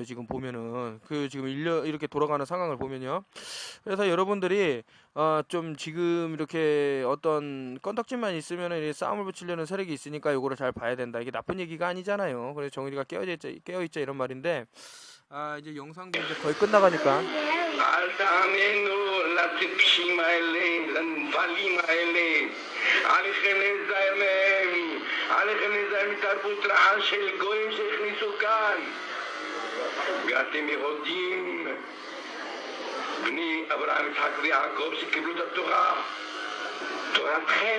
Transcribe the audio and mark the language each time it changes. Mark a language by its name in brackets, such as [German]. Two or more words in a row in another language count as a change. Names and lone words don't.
[Korean] 지금 보면은 그 지금 이렇게 돌아가는 상황을 보면요. 그래서 여러분들이 좀 지금 이렇게 어떤 건덕지만 있으면은 이 싸움을 붙이려는 세력이 있으니까 요거를 잘 봐야 된다. 이게 나쁜 얘기가 아니잖아요. 그래서 정의가 깨어있자 이런 말인데 이제 영상도 이제 거의 끝나가니까 [Hebrew] אל תאמינו לטיפשים האלה, לנבלים האלה. עליכם להיזהר מהם, עליכם להיזהר מתרבות רעה של גויים שהכניסו כאן. ואתם יהודים, בני אברהם, יצחק ויעקב שקיבלו את התורה, תורתכם.